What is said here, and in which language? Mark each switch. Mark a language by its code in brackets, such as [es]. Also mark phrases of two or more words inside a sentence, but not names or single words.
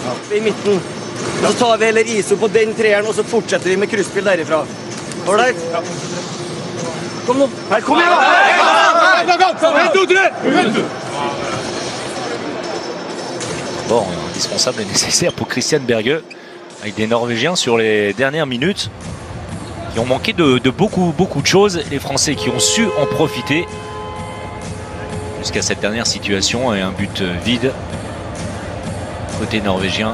[no] I mitten. Så tar vi heller ISO på den treeren, og så fortsetter vi med kryssspill derifra. Ålreit? Kom nå. Kom igjen, da! [fr] Bon, indispensable et nécessaire pour Christian Berge, avec des Norvégiens sur les dernières minutes qui ont manqué de beaucoup de choses. Les Français qui ont su en profiter jusqu'à cette dernière situation, et un but vide côté norvégien.